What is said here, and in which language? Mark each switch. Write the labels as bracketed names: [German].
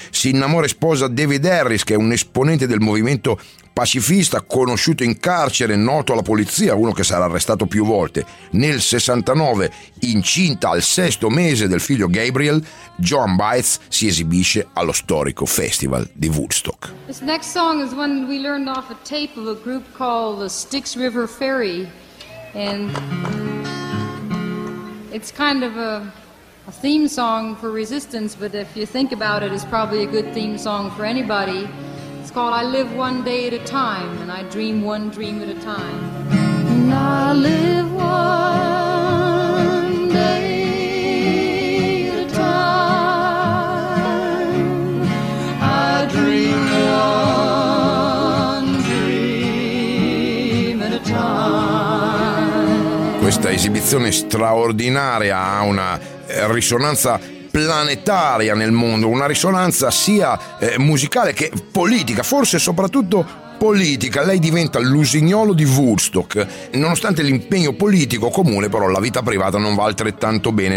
[Italian] Si innamora e sposa David Harris, che è un esponente del movimento pacifista conosciuto in carcere, noto alla polizia, uno che sarà arrestato più volte. Nel 69, incinta al sesto mese del figlio Gabriel, Joan Baez si esibisce allo storico festival di Woodstock. [English] This next song is one we learned off a tape of a group called the Styx River Ferry, and it's kind of a theme song for resistance, but if you think about it, it's probably a good theme song for anybody. It's called I Live One Day at a Time, and I Dream One Dream at a Time. And I live one day at a time, I dream one dream at a time. [Italian] Questa esibizione straordinaria ha una risonanza planetaria nel mondo, una risonanza sia musicale che politica, forse soprattutto politica. Lei diventa l'usignolo di Woodstock. Nonostante l'impegno politico comune, però la vita privata non va altrettanto bene.